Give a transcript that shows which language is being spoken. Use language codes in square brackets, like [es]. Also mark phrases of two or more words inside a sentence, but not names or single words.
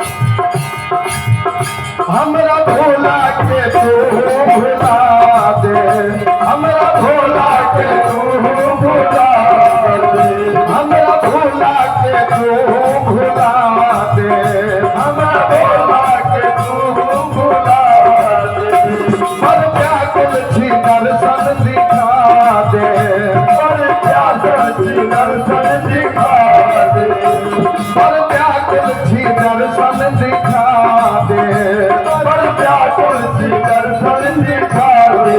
[bho] हमरा भोला के तू भुला दे, हमरा भोला के तू भुला दे, हमरा भोला के तू भुला दे, हमरा भोला के तू भुला दे। [mai] पर व्याकुल छी दर्शन दिखा दे, पर व्याकुल छी दर्शन दिखा दे, पर व्याकुल छी दर्शन दिखा दे, पर व्याकुल छी दर्शन दिखा दे।